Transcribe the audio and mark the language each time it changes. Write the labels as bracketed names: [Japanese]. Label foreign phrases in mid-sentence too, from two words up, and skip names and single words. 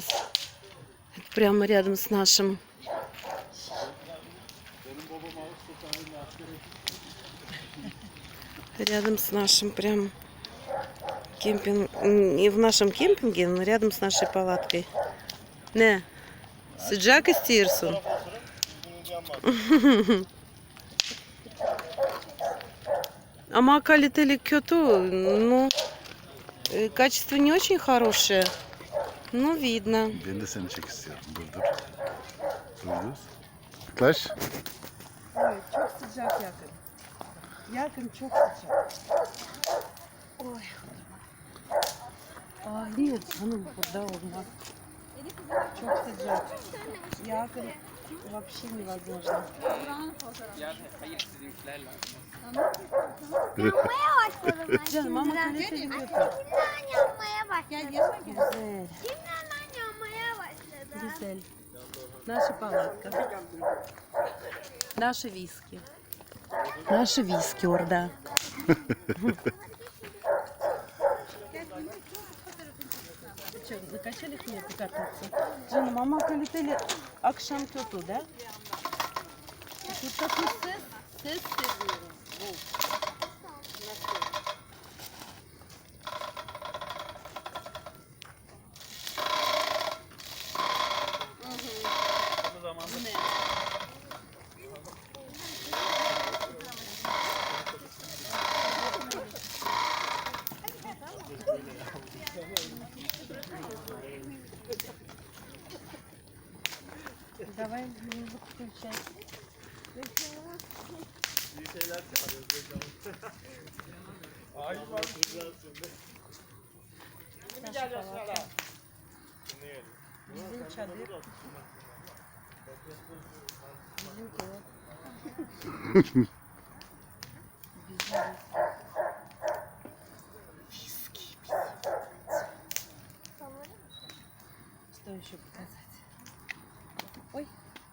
[Russian] Это прямо рядом с нашим. Рядом с нашим прям кемпинг. Не в нашем кемпинге, но рядом с нашей палаткой. Не. [Turkish] Sıcak istiyorsun. Ama kaliteli kötü. [Russian] Ну, качество не очень хорошее. Ну, видно. [Turkish] Ben de seni çek istiyorum. Dur. Dur. Yaklaş. Evet, çok sıcak yakın. Yakın çok sıcak. [Russian] Ой. Нет, [Turkish] canım burada olmaz. Çok sıcak. Yakın [Russian] вообще невозможно. [Turkish] Yanmaya başladım ben. Canım ama şimdiden. kaliteli kötü. Şimdiden yanmaya başladı. Güzel. Şimdiden yanmaya başladı. Güzel. [Russian] Наша палатка. Наши виски. Наши виски, orada. Что, закачали хлеб кататься? [Turkish] Canım ama kaliteli akşam kötü de. Buradaki ses seviyorum. Bu ne? [Russian] Давай музыку включай. Наша палатка. [Turkish] Bizim çadır. Bizim dolap. Güzel. [Russian] Виски. Что еще показать? Ой.